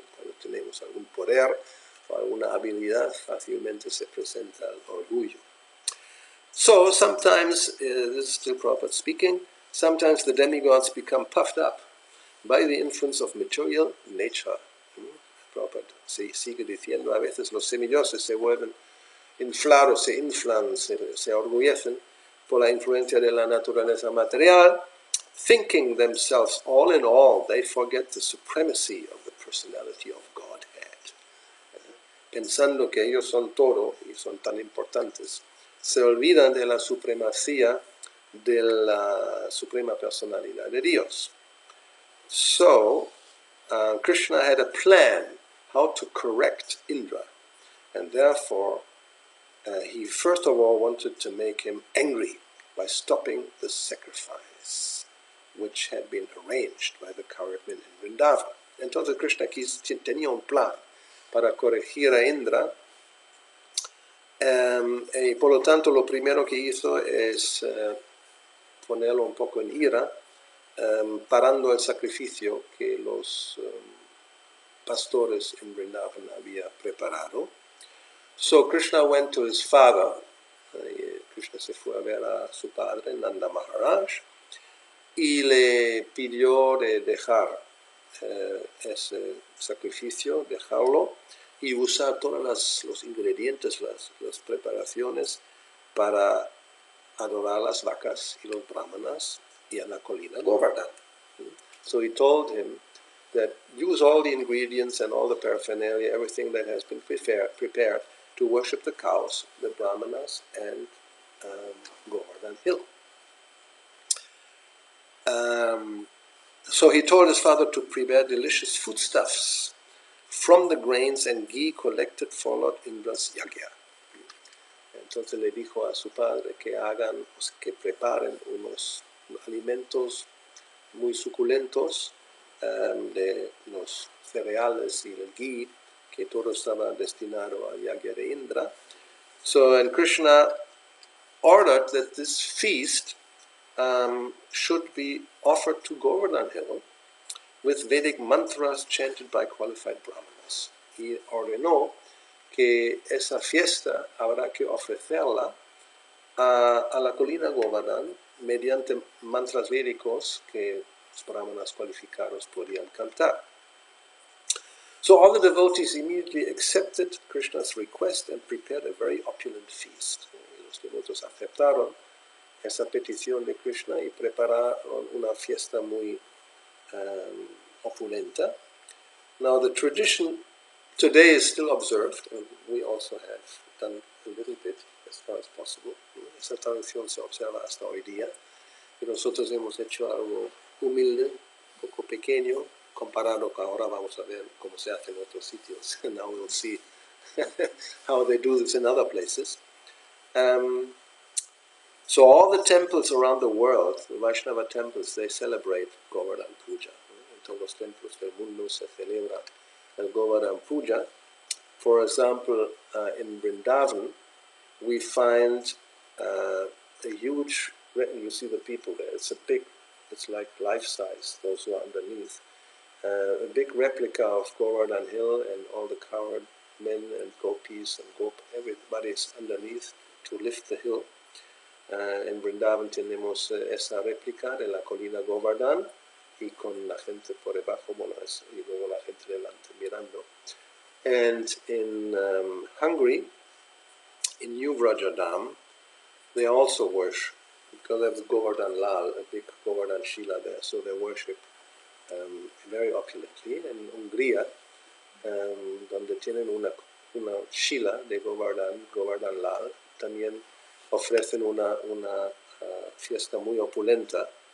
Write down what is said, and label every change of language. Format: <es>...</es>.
<es>Cuando tenemos algún poder o alguna habilidad, fácilmente se presenta el orgullo.</es> <en>So sometimes, this is still Prabhupada speaking, sometimes the demigods become puffed up by the influence of material nature.</en> <es>Prabhupada sigue diciendo, a veces los semidioses se vuelven inflados, se inflan, se orgullecen por la influencia de la naturaleza material,</es> <en>thinking themselves all in all, they forget the supremacy of the personality of Godhead.</en> <es>Pensando que ellos son todo y son tan importantes, se olvidan de la supremacía de la suprema personalidad de Dios.</es> <en>So, Krishna had a plan how to correct Indra, and therefore he first of all wanted to make him angry by stopping the sacrifice which had been arranged by the cowherdmen in Vrindavan.</en> <es>Entonces Krishna tenía un plan para corregir a Indra, y por lo tanto lo primero que hizo es ponerlo un poco en ira, parando el sacrificio que los pastores in Vrindavan había preparado.</es> <en>So Krishna went to his father.</en> <es>Krishna se fue a ver a su padre, Nanda Maharaj, y le pidió de dejar ese sacrificio, dejarlo y usar todos los ingredientes, las preparaciones para adorar las vacas y los brahmanas y a la colina Govardhana.</es> <en>So he told him that use all the ingredients and all the paraphernalia, everything that has been prepared to worship the cows, the brahmanas, and Govardhan Hill. So he told his father to prepare delicious foodstuffs from the grains and ghee collected for Lord Indra's yagya.</en> <es>Entonces le dijo a su padre que preparen unos alimentos muy suculentos de los cereales y el ghee, que todo estaba destinado al yagya de Indra.</es> <en>So, and Krishna ordered that this feast should be offered to Govardhan Hill with Vedic mantras chanted by qualified brahmanas.</en> <es>Y ordenó que esa fiesta habrá que ofrecerla a la colina Govardhan mediante mantras védicos que los brahmanas cualificados podían cantar.</es> <en>So all the devotees immediately accepted Krishna's request and prepared a very opulent feast.</en> <es>Los devotos aceptaron esa petición de Krishna y prepararon una fiesta muy opulenta.</es> <en>Now the tradition today is still observed, and we also have done a little bit as far as possible.</en> <es>Esa tradición se observa hasta hoy día, y nosotros hemos hecho algo humilde, poco pequeño, comparado con ahora vamos a ver cómo se hace en otros sitios.</es> <en>Now we'll see how they do this in other places. So all the temples around the world, the Vaishnava temples, they celebrate Govardhan Puja.</en> <es>En todos los templos del mundo se celebra el Govardhan Puja.</es> <en>For example, in Vrindavan, we find a huge, you see the people there, it's like life-size, those who are underneath. A big replica of Govardhan Hill, and all the cowherd men and gopis and everybody is underneath to lift the hill.</en> <es>En Vrindavan tenemos esa réplica de la colina Govardhan y con la gente por debajo, y luego la gente delante mirando.</es> <en>And in Hungary, in New Vrajadam, they also worship, because they have Govardhan Lal, a big Govardhan Shila there, so they worship very opulently.</en> <es>En Hungría, donde tienen una Shila de Govardhan Lal, también ofrecen una fiesta muy opulenta.</es>